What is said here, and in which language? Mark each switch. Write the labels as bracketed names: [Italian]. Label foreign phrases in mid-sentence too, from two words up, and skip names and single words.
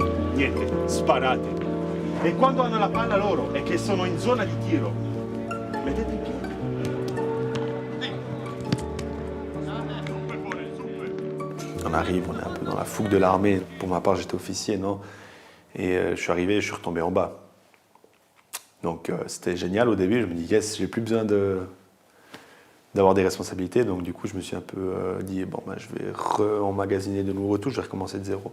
[Italian] Niente, sparate. E quando hanno la palla loro e che sono in zona di tiro, mettete in piedi. [French] On arrive, on est un peu dans la fougue de l'armée. Pour ma part, j'étais officier, non? Et je suis arrivé, je suis retombé en bas. Donc c'était génial au début, je me dis, yes, j'ai plus besoin d'avoir des responsabilités, donc du coup je me suis un peu dit bon ben, je vais emmagasiner de nouveaux tout, je vais recommencer de zéro.